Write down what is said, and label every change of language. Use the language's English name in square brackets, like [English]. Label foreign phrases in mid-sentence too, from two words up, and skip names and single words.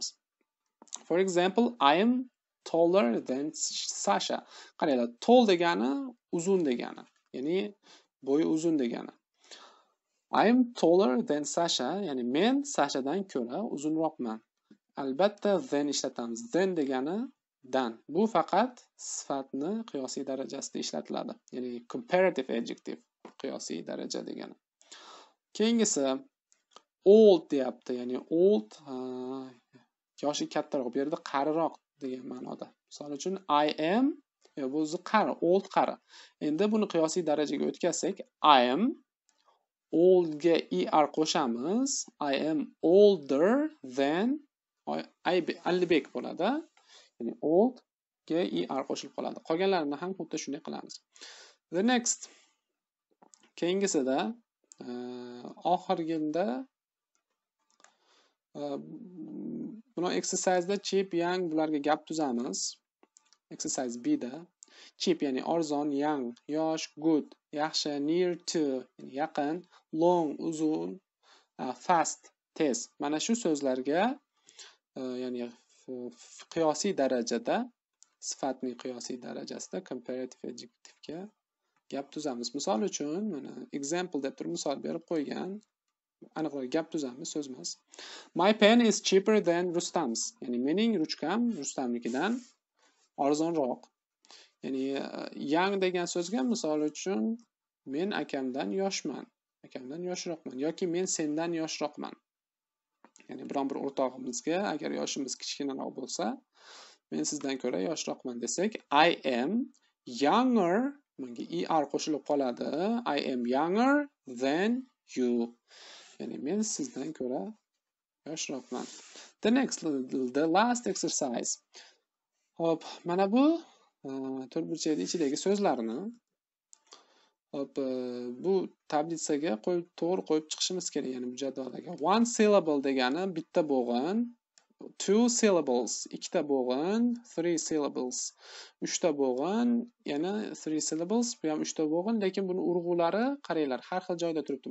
[English] For example, I am taller than Sasha. [Uzbek] Qaranglar, tall degani uzun degani, ya'ni bo'yi uzun degani. [English] I am taller than Sasha, [Uzbek] ya'ni men Sashadan ko'ra uzunroqman. Albatta than ishlatamiz. Than degani dan. Bu faqat sifatni qiyosiy darajasida ishlatiladi. Ya'ni [English] comparative adjective, [Uzbek] qiyosiy daraja degani. Keyingisi old deyapti, ya'ni old yoshi kattaroq, bu yerda qariroq degan ma'noda. Misol uchun [English] I am, [Uzbek] bu o'zi qari, old qari. Endi buni qiyosiy darajaga o'tkazsak, [English] I am [Uzbek] oldga er qo'shamiz. [English] I am older than Alibek bo'ladi. [Uzbek] Ya'ni oldga er qo'shilib qoladi. Qolganlarini ham xuddi shunday qilamiz. [English] The next. [Uzbek] Keyingisida oxirgida buni exercise'da [English] cheap, young [Uzbek] bularga gap tuzamiz. Exercise B da cheap ya'ni arzon, young yosh, good yaxshi, [English] near to [Uzbek] yaqin, long uzun, fast tez. Mana shu so'zlarga ya'ni qiyosiy darajada, sifatning qiyosiy darajasida [English] comparative adjective'ga [Uzbek] gap tuzamiz. Misol uchun mana example deb turib misol berib qo'ygan. Aniqroq gap tuzamiz, so'z emas. [English] My pen is cheaper than Rustam's. [Uzbek] Ya'ni mening ruchkam Rustamnikidan arzonroq. Ya'ni young degan so'zga misol uchun men akamdan yoshman, akamdan yoshroqman yoki men sendan yoshroqman. Ya'ni biron bir o'rtog'imizga agar yoshimiz kichkinaroq bo'lsa, men sizdan ko'ra yoshroqman desak, [English] I am younger, [Uzbek] bunga er qo'shilib qoladi. [English] I am younger than you. [Uzbek] Ya'ni men sizdan ko'ra yoshroqman. [English] The last exercise. [Uzbek] Hop, mana bu to'rtburchakning ichidagi so'zlarni bu tablitsaga to'g'ri qo'yib chiqishimiz kerak, ya'ni bu jadvalga. [English] One syllable [Uzbek] degani bitta bo'g'in, [English] two syllables [Uzbek] ikkita bo'g'in, [English] three syllables [Uzbek] uchta bo'g'in, yana [English] three syllables [Uzbek] bu ham uchta bo'g'in, lekin buni urg'ulari qaranglar har xil joyda turibdi.